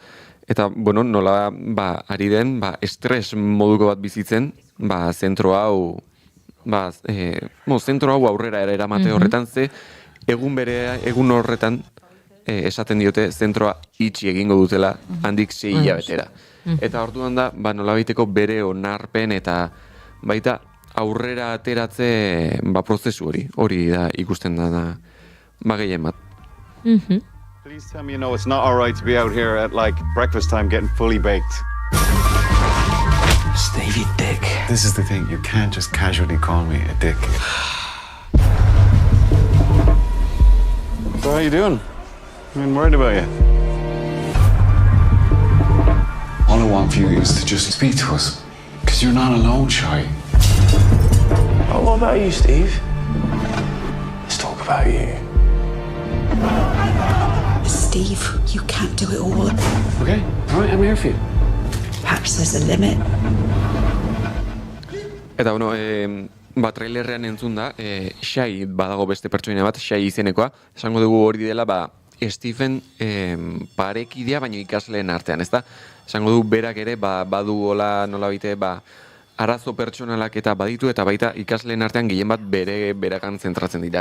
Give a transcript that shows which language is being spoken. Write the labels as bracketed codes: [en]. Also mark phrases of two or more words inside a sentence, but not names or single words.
[eu] Eta, nola ari den, estres moduko bat bizitzen, zentro hau aurrera eramate horretan, ze egun horretan esaten diote zentroa itxi egingo dutela handik 6 hilabetera. Eta orduan da, nolabaiteko bere onarpen eta baita aurrera ateratze prozesu hori da ikusten da gehien bat. [en] Please tell me you know it's not all right to be out here at breakfast time getting fully baked. Stevie Dick. This is the thing, you can't just casually call me a dick. So how you doing? I'm worried about you. All I want for you is to just speak to us. Because you're not alone, Shy. Oh, what about you, Steve? Let's talk about you. Steve, you can't do it all. Okay, all right, I'm here for you. Perhaps there's a limit. [eu] Eta, trailerrean entzun da, Shai badago beste pertsoina bat, Shai izenekoa, esango dugu hori dela, Stephen parekidea, baino ikasleen artean, ezta? Esango du berak ere, badu hola nolabite, arazo pertsonalak eta baditu, eta baita ikasleen artean gehien bat berakan zentratzen dira.